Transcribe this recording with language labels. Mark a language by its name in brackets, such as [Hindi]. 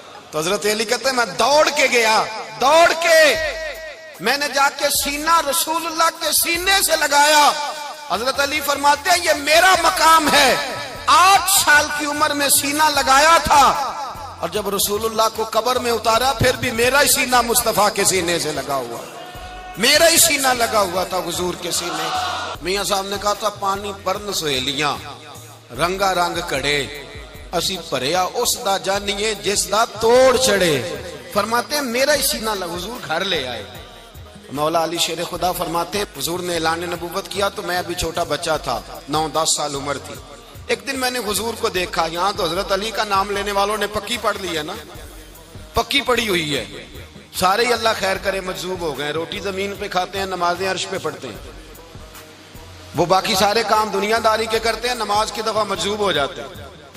[Urdu] تو حضرت علی کہتے ہیں میں دوڑ کے گیا, میں نے جا کے سینہ رسول اللہ کے سینے سے لگایا. حضرت علی فرماتے ہیں یہ میرا مقام ہے, 8 سال کی عمر میں سینہ لگایا تھا اور جب رسول اللہ کو قبر میں اتارا پھر بھی میرا ہی سینہ مصطفیٰ کے سینے سے لگا ہوا, میرا ہی سینہ لگا ہوا تھا حضور کے سینے. [Punjabi] میاں صاحب نے کہا تھا پانی پرن سہیلیاں رنگا رنگ کڑے, اسی پریا اس دا جانیے جس دا توڑ چڑے. [Urdu] فرماتے ہیں میرا ہی سینہ لگا, حضور گھر لے آئے. مولا علی شیر خدا فرماتے حضور نے اعلان نبوت کیا تو میں ابھی چھوٹا بچہ تھا, 9-10 سال عمر تھی. ایک دن میں نے حضور کو دیکھا, یہاں تو حضرت علی کا نام لینے والوں نے پکی پڑھ لی ہے نا, پکی پڑی ہوئی ہے, سارے ہی اللہ خیر کرے مجذوب ہو گئے, روٹی زمین پہ کھاتے ہیں, نمازیں عرش پہ پڑھتے ہیں, وہ باقی سارے کام دنیا داری کے کرتے ہیں, نماز کی دفعہ مجذوب ہو جاتے ہیں.